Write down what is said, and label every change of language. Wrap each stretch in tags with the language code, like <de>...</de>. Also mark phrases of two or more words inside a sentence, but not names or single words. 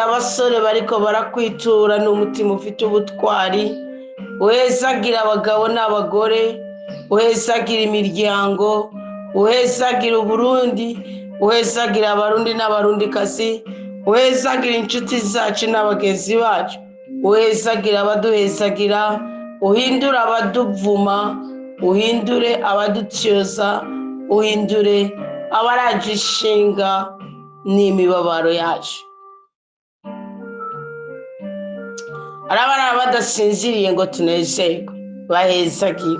<rn>abasore bariko barakwitura n'umutima ufite ubutwari, uhezagira abagabo n'abagore, uhezagira imiryango, uhezagira Uburundi, uhezagira abarundi n'abarundikazi, uhezagira inshuti zacu n'abagenzi bacu, uhezagira abaduhezagira, uhindure abaduvuma, uhindure abadutyoza, uhindure abaraje ishinga n'imibabaro yacu. Arabara badasinziriye ngo tunezerwe, bahezagire.</rn>